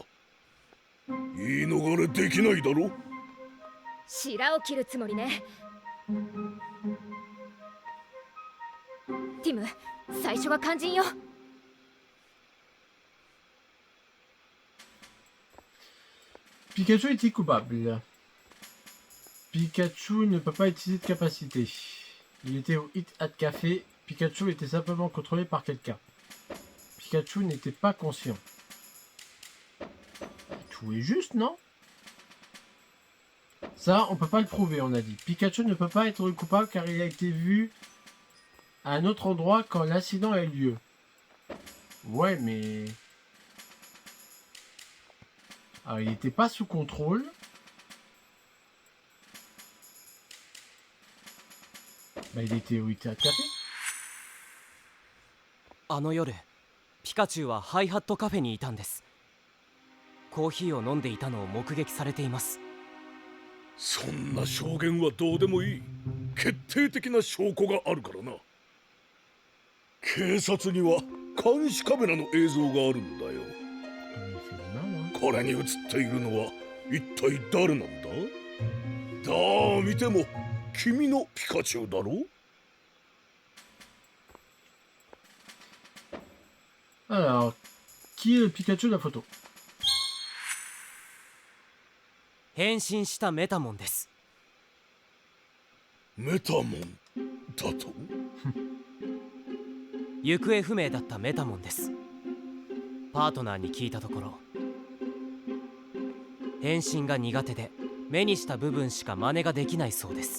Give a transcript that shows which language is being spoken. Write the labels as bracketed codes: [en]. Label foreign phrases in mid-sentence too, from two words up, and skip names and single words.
[ja] 言い逃れできないだろ。白を切るつもりね。ティム、最初が肝心よ。 [fr] Pikachu est coupable. Pikachu ne peut pas utiliser de capacité. Il était au Hit at Café. Pikachu était simplement contrôlé par quelqu'un. Pikachu n'était pas conscient. Tout est juste, non? Ça, on peut pas le prouver, on a dit. Pikachu ne peut pas être le coupable car il a été vu à un autre endroit quand l'incident a eu lieu. Ouais, mais... Alors, il n'était pas sous contrôle. Bah, il était au Hit at Café. [ja] あの夜ピカチュウはハイハットカフェにいたんです。コーヒーを飲んでいたのを目撃されています。そんな証言はどうでもいい。決定的な証拠があるからな。警察には監視カメラの映像があるんだよ。これに映っているのは一体誰なんだ？どう見ても君のピカチュウだろ？ [fr] Alors, qui est le Pikachu de la photo? [ja] 変身したメタモンです。メタモンだと？行方不明だったメタモンです。パートナーに聞いたところ、変身が苦手で目にした部分しか真似ができないそうです。